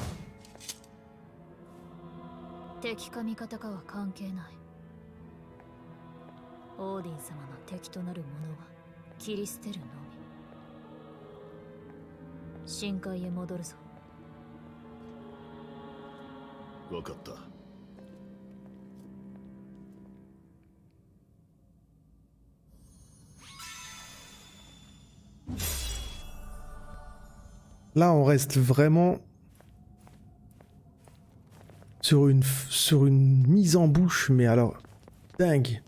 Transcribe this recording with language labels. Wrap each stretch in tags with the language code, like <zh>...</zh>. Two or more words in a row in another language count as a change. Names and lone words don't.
<ja>敵か味方かは関係ない。オーディン様の敵となる者は切り捨てるのみ。深海へ戻るぞ。分かった。</ja> <fr>Là, on reste vraiment sur une mise en bouche, mais alors dingue.</fr>